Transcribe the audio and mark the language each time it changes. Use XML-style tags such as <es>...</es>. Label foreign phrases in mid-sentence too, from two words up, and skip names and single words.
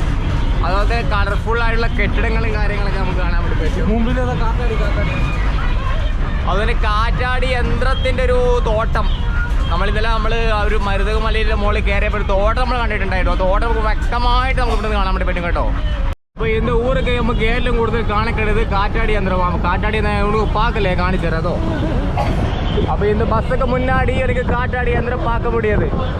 <ml>അതുപോലെ തന്നെ കളർഫുൾ ആയിട്ടുള്ള കെട്ടിടങ്ങളും കാര്യങ്ങളൊക്കെ നമുക്ക് കാണാൻ വേണ്ടി പറ്റും. മുമ്പിൽ അതുപോലെ കാറ്റാടി യന്ത്രത്തിൻ്റെ ഒരു തോട്ടം. നമ്മളിന്നലെ ആ ഒരു മരുതകമലയിലെ മുകളിൽ കയറിയപ്പോൾ ഒരു തോട്ടം നമ്മൾ കണ്ടിട്ടുണ്ടായിരുന്നു. ആ തോട്ടം നമുക്ക് വ്യക്തമായിട്ട് നമുക്ക് ഇവിടുന്ന് കാണാൻ വേണ്ടി പറ്റും കേട്ടോ. അപ്പോൾ</ml> <ta>இந்த ஊருக்கு</ta> <ml>നമുക്ക് ഏറ്റവും കൂടുതൽ കാണപ്പെടുന്നത് കാറ്റാടി യന്ത്രമാണ്.</ml> <ta>കാറ്റാടി பார்க்கலையே காணிச்சு தரதோ. அப்போ இந்த பஸ்ஸுக்கு முன்னாடி எனக்கு காറ്റാടി யந்திரம் பார்க்க முடியாது.</ta>